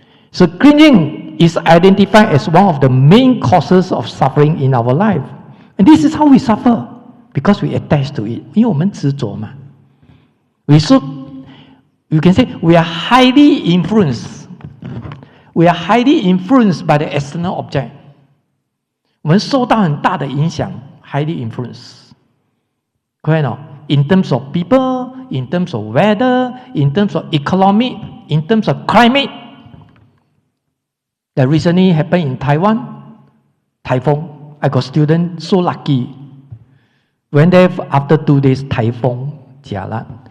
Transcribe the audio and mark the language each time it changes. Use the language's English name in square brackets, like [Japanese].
[English] So clinging is identified as one of the main causes of suffering in our life. And this is how we suffer, because we attach to it. [Chinese] 因为我们执着嘛。 [English] You can say we are highly influenced. We are highly influenced by the external object. [Chinese] 我们受到很大的影响 [English] highly influenced. Correct or?In terms of people, in terms of weather, in terms of economic, in terms of climate. That recently happened in Taiwan, typhoon. I got students so lucky. Went there after 2 days, typhoon, jialat.